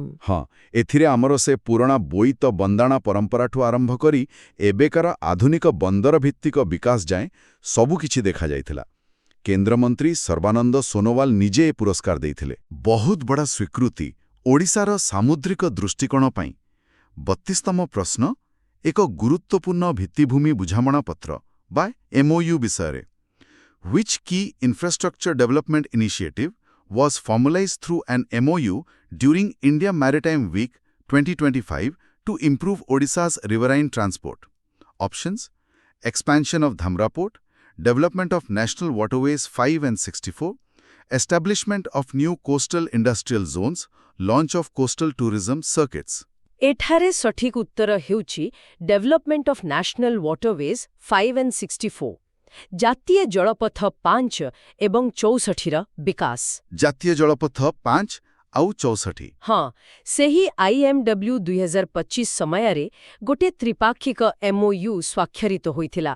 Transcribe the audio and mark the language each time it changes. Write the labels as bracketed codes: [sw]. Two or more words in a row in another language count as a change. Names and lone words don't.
[or] ହଁ, ଏଥିରେ ଆମର ସେ ପୁରୁଣା ବୋଇତ ବନ୍ଦାଣା ପରମ୍ପରାଠୁ ଆରମ୍ଭ କରି ଏବେକାର ଆଧୁନିକ ବନ୍ଦର ଭିତ୍ତିକ ବିକାଶ ଯାଏଁ ସବୁକିଛି ଦେଖାଯାଇଥିଲା। କେନ୍ଦ୍ରମନ୍ତ୍ରୀ ସର୍ବାନନ୍ଦ ସୋନୋୱାଲ ନିଜେ ଏ ପୁରସ୍କାର ଦେଇଥିଲେ। ବହୁତ ବଡ଼ ସ୍ୱୀକୃତି ଓଡ଼ିଶାର ସାମୁଦ୍ରିକ ଦୃଷ୍ଟିକୋଣ ପାଇଁ। 32ତମ ପ୍ରଶ୍ନ ଏକ ଗୁରୁତ୍ୱପୂର୍ଣ୍ଣ ଭିତ୍ତିଭୂମି ବୁଝାମଣା ପତ୍ର ବା MOU ବିଷୟରେ। [en] Which key infrastructure development initiative was formalized through an MOU during India Maritime Week 2025 to improve Odisha's riverine transport? Options: expansion of Dhamra Port, development of National Waterways 5 and 64, establishment of new coastal industrial zones, launch of coastal tourism circuits. [or] ଏଠାରେ ସଠିକ୍ ଉତ୍ତର ହେଉଛି [en] development of national waterways 5 and 64, [or] ଜାତୀୟ ଜଳପଥ 5 ଏବଂ 64ର ବିକାଶ। ଜାତୀୟ ଜଳପଥ 5 ଆଉ 64। ହଁ, ସେହି IMW 2025 ସମୟରେ ଗୋଟେ ତ୍ରିପାକ୍ଷିକ MOU ସ୍ୱାକ୍ଷରିତ ହୋଇଥିଲା।